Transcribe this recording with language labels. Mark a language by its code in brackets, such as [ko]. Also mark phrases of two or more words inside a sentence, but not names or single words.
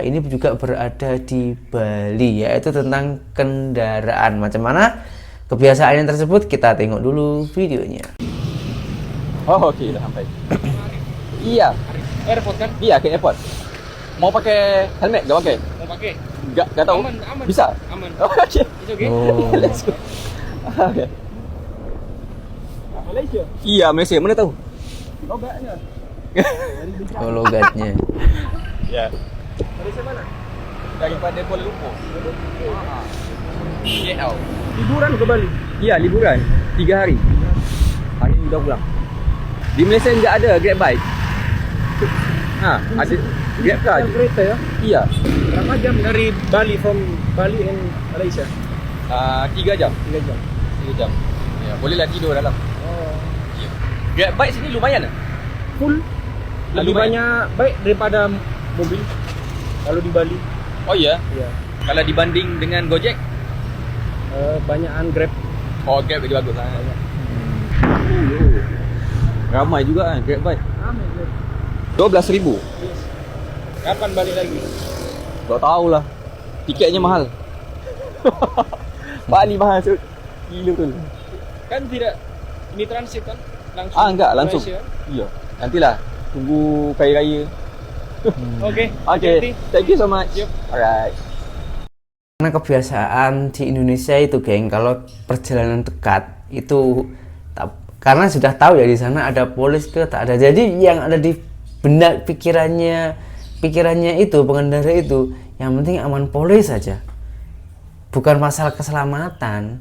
[id] Ini juga berada di Bali, yaitu tentang kendaraan. [ms] Macam mana kebiasaannya tersebut, kita tengok dulu videonya. Oh okey, dah sampai. Iya. [id] Airport kan? Iya, ke airport. Mau pakai helmet enggak pakai? Mau pakai. Enggak tahu. Aman. Bisa? Aman. Oh, okey. [en] It's okay. Oh. Let's go. [id] Okey. Malaysia. Iya, Malaysia. Mana tahu? Logatnya. Logatnya. [ms] Ya. Malaysia mana? Daripada Kuala Lumpur. KL. [id] Liburan ke Bali? Iya, liburan. 3 hari. [ms] Hari ni dah pulang. [id] Di Malaysia enggak ada Grab bike. [ms] Ada Grab car. Ada kereta ya? Iya. [id] Berapa jam dari Bali and Malaysia? 3 jam. 3 jam. [ms] Ya, bolehlah tidur dalam. Oh. Ya. Grab bike sini lumayan tak? [en] Full. [id] Lebih banyak baik daripada mobil kalau di Bali. Oh iya? Ya. Kalau dibanding dengan Gojek? Banyakan Grab. [ms] Oh, Grab lebih bagus lah. Ramai juga kan Grab bike. Ramai Grab. 12,000. [id] Yes. Kapan balik lagi? [ms] Tak tahulah. Tiketnya mahal. Bali mahal tu. Gila betul. [id] Kan tidak ini transit kan? Langsung. Enggak, langsung. Malaysia. Iya. [ms] Nantilah tunggu kaya raya. Okey. [en] Okay. Thank you so much. Yep. Alright. [id] Karena kebiasaan di Indonesia itu geng, kalau perjalanan dekat itu karena sudah tahu ya di sana ada polis ke tak ada. Jadi yang ada di benak pikirannya itu pengendara itu yang penting aman polis saja, bukan masalah keselamatan.